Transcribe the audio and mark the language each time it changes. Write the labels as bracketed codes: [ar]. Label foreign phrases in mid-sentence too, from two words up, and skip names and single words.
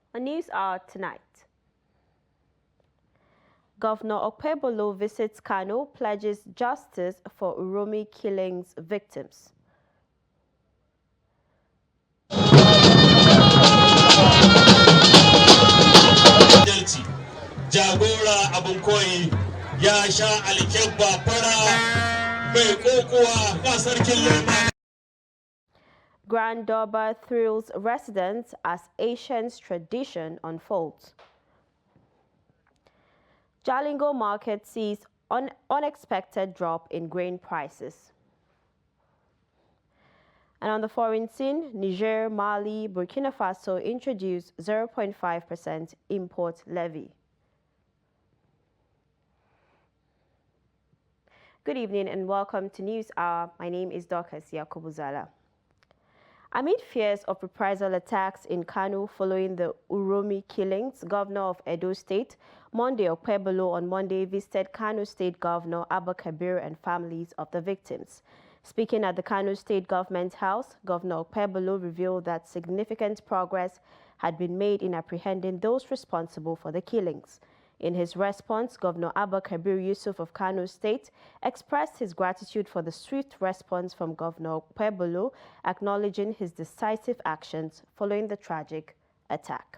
[en] On News Hour tonight, Governor Okpebholo visits Kano, pledges justice for Uromi killings victims. [ha] Jagora Abunkoyi ya sha alkebba fara mai kokowa ga sarkin lema. [en] Grand Durbar thrills residents as Asian's tradition unfolds. Jalingo market sees unexpected drop in grain prices. And on the foreign scene, Niger, Mali, Burkina Faso introduced 0.5% import levy. Good evening and welcome to News Hour. My name is Dorcas Yakobuzala. Amid fears of reprisal attacks in Kano following the Uromi killings, Governor of Edo State, Monday Okpebholo on Monday visited Kano State Governor Abba Kabir and families of the victims. Speaking at the Kano State Government House, Governor Okpebholo revealed that significant progress had been made in apprehending those responsible for the killings. In his response, Governor Abba Kabir Yusuf of Kano State expressed his gratitude for the swift response from Governor Okpebholo, acknowledging his decisive actions following the tragic attack.